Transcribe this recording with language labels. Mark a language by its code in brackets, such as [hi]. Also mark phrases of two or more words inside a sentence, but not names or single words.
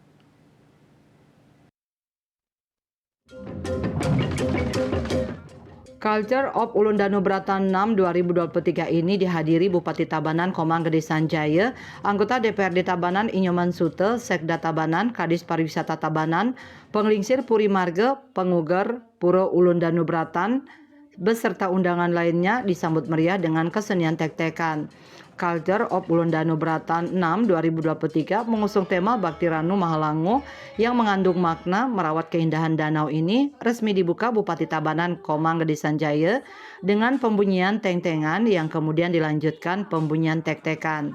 [id] Culture of Ulundanu Beratan 6 2023 ini dihadiri Bupati Tabanan Komanggede Sanjaya, anggota DPRD Tabanan Inyoman Sute, Sekda Tabanan, Kadis Pariwisata Tabanan, Penglingsir Puri Marga, Penguger Puro Ulundanu Beratan, beserta undangan lainnya disambut meriah dengan kesenian tek-tekan. Culture of Ulundanu Beratan 6 2023 mengusung tema Bakti Ranu Mahalangu yang mengandung makna merawat keindahan danau ini resmi dibuka Bupati Tabanan Komanggede Sanjaya dengan pembunyian teng-tengan yang kemudian dilanjutkan pembunyian tek-tekan.